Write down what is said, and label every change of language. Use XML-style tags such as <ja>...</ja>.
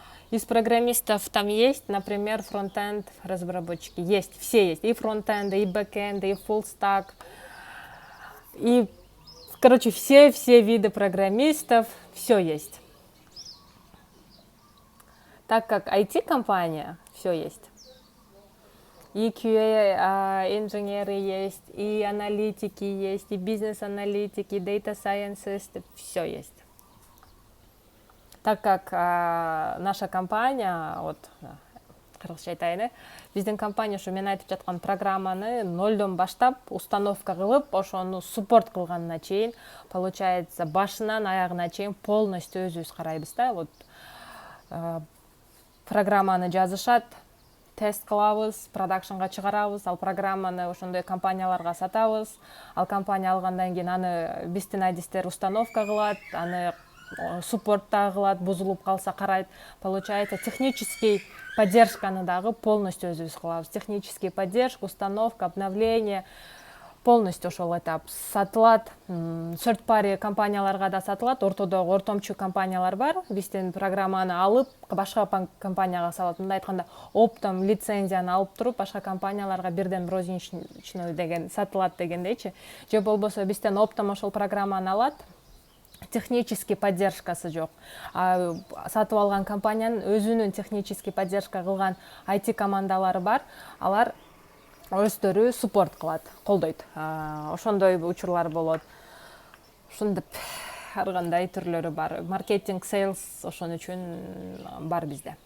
<ru>Из программистов там есть, например, фронтенд разработчики. Есть, все есть. И фронтенды, и бэкенды, и full stack. И, короче, все виды программистов, все есть. Так как IT-компания, все есть. И QA инженеры есть, и аналитики есть, и бизнес-аналитики, и data scientists, все есть. Так как наша компания, вот</ru> <ky>кыргызча айтайын, биздин компания ушу мен айтып жаткан программаны нолдон баштап установка кылып, ошону суппорт кылганына чейин, получается, башынан аягына чейин полностью өзүбүз карайбыз да. Вот программаны жазышат, тест кылабыз, продакшнга чыгарабыз, ал программаны ошондой компанияларга сатабыз, ал компания алгандан кийин аны биздин айдистер установка кылат, аны суппортта кылат, бузулуп калса карайт. Получается, технический поддержканы дагы полностью өзүбүз кылабыз. Технический поддержка, установка, обновление полностью ошол этап сатылат. Third party компанияларга да сатылат. Ортодогу ортомчу компаниялар бар. Биздин программаны алып, башка компанияга салат. Мындай айтканда, оптом лицензияны алып туруп, башка компанияларга бирден розничный деген сатылат дегендейчи. Же болбосо бизден оптом ошол программаны алат. Технический поддержкасы жок. Сатып алган компаниянын өзүнүн технический поддержка кылган IT командалары бар. Алар өздөрү суппорт кылат, колдойт. Ошондой учурлар болот. Ошондоп ар кандай түрлөрү бар. Маркетинг, сейлс ошон үчүн бар бизде.</ky>